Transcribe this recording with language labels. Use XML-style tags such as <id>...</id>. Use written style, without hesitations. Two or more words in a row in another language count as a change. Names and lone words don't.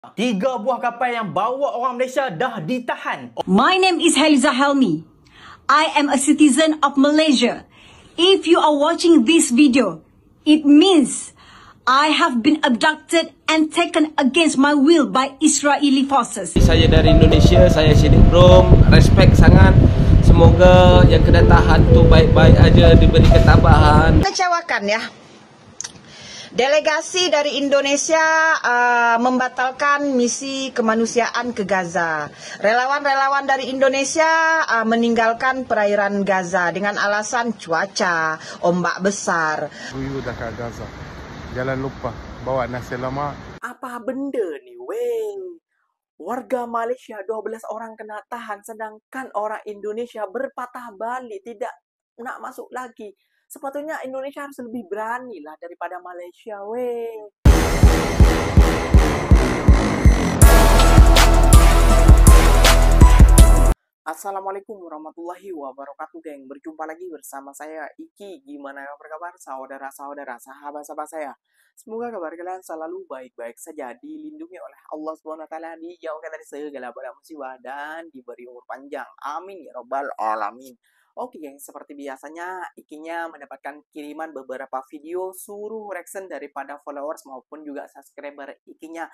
<ms>3 buah kapal yang bawa orang Malaysia dah ditahan.</ms> <en>My name is Heliza Helmi. I am a citizen of Malaysia. If you are watching this video, it means I have been abducted and taken against my will by Israeli forces.</en> <id>Saya dari Indonesia, saya Siddiq Brom.</id> <ms>Respect sangat. Semoga yang kena tahan tu baik-baik aja, diberi ketabahan. Kecewakan ya.</ms> <id>Delegasi dari Indonesia membatalkan misi kemanusiaan ke Gaza. Relawan-relawan dari Indonesia meninggalkan perairan Gaza dengan alasan cuaca, ombak besar.</id> <ms>Buyu dah kat Gaza. Jangan lupa bawa nasi lemak. Apa benda ni, weh? Warga Malaysia 12 orang kena tahan, sedangkan orang Indonesia berpatah balik, tidak nak masuk lagi. Sepatutnya Indonesia harus lebih berani lah daripada Malaysia, weh.</ms> <ar>Assalamualaikum warahmatullahi wabarakatuh, geng.</ar> <id>Berjumpa lagi bersama saya, Iki. Gimana kabar saudara-saudara, sahabat-sahabat saya? Semoga kabar kalian selalu baik-baik saja, dilindungi oleh Allah SWT, dijauhkan dari segala bala musibah, dan diberi umur panjang.</id> <ar>Amin ya rabbal alamin.</ar> <id>Oke geng, seperti biasanya Ikinya mendapatkan kiriman beberapa video suruh reaction daripada followers maupun juga subscriber Ikinya.</id>